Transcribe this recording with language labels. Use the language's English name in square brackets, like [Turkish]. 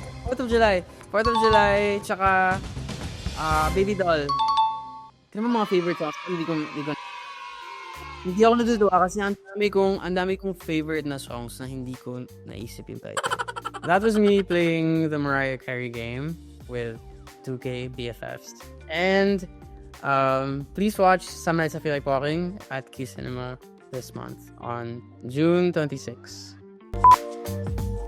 [Filipino] 4th of July, tsaka Baby Doll. Kaya mga favorite songs. Hindi ako natutuwa kasi ang dami kong favorite na songs na hindi ko naisip yung title. [English] That was me playing the Mariah Carey game with 2K BFFs. And please watch Some Nights I Feel Like Walking at Q Cinema this month on June 26.